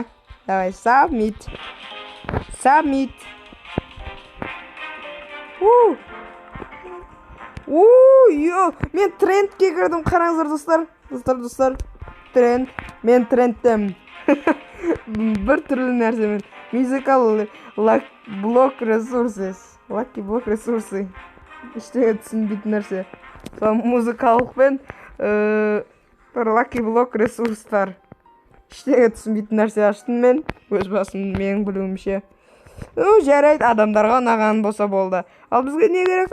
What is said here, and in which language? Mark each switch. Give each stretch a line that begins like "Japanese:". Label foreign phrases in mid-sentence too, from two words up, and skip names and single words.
Russian: Давай, submit.
Kazakh: Мен трендке кірдім, қараңыздар достар. Тренд. Мен трендтем. Бір түрлі нәрсемен.
English: Musical block resources. Lucky block resources.
Kazakh: Ештеңе түсінбейтін нәрсе. Сол музыкалықпен
English: Lucky block
Kazakh: ресурстар. Ештеңе түсінбейтін нәрсе аштым мен. Өз басым менің білуімше. Жарайды, адамдарға ұнаған болса болды. Ал бізге не керек?